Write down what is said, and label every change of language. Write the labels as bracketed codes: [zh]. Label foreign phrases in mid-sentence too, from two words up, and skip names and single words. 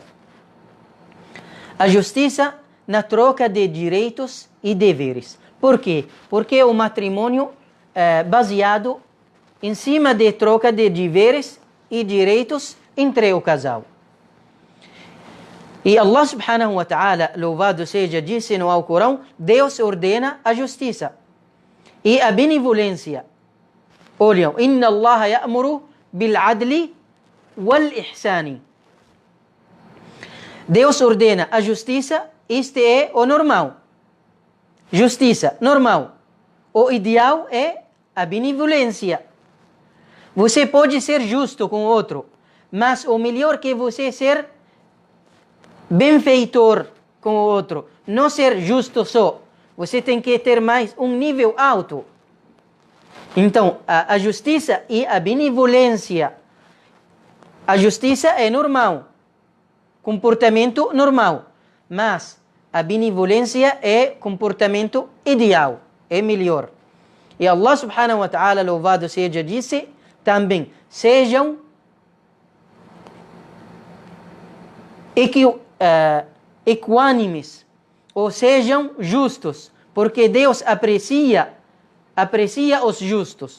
[pt] A justiça na troca de direitos e deveres. Por quê? Porque é um matrimônio baseado em cima de troca de deveres e direitos entre o casal. E Allah [ar] سبحانه وتعالى, [pt] louvado seja, disse no Alcorão, Deus ordena a justiça e a benevolência. Olham, [ar] إن الله يأمر بالعدل والإحسان. [pt] Deus ordena a justiça, este é o normal. Justiça, normal. O ideal é a benevolência. Você pode ser justo com o outro, mas o melhor que você ser benfeitor com o outro, não ser justo só. Você tem que ter mais um nível alto. Então, a justiça e a benevolência. A justiça é normal, comportamento normal, mas a benevolência é comportamento ideal, é melhor. E Allah [ar] سبحانه وتعالى, [pt] louvado seja, disse também, sejam equânimes, ou sejam justos, porque Deus aprecia os justos.